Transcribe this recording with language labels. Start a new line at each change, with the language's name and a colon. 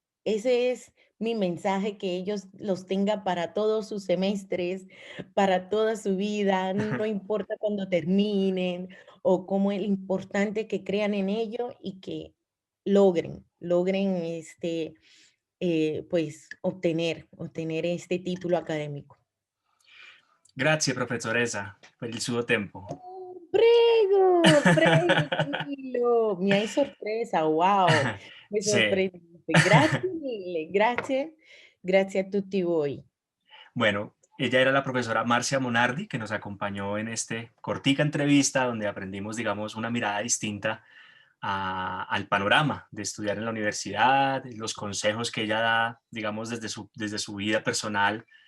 Spanish: Ese es mi mensaje, que ellos los tenga para todos sus semestres, para toda su vida, no importa cuando terminen o cómo es importante que crean en ello y que logren pues obtener este título académico.
Italian: Grazie professoressa per il suo tempo. Prego, prego, tranquillo. Mi hai sorpresa, wow, mi Sì.
Spanish: sorprendiste.
Italian: Grazie mille, grazie, grazie a tutti voi.
Spanish: Bueno, ella era la profesora Marcia Monardi, que nos acompañó en este cortica entrevista donde aprendimos, digamos, una mirada distinta al panorama de estudiar en la universidad, los consejos que ella da, digamos, desde su vida personal.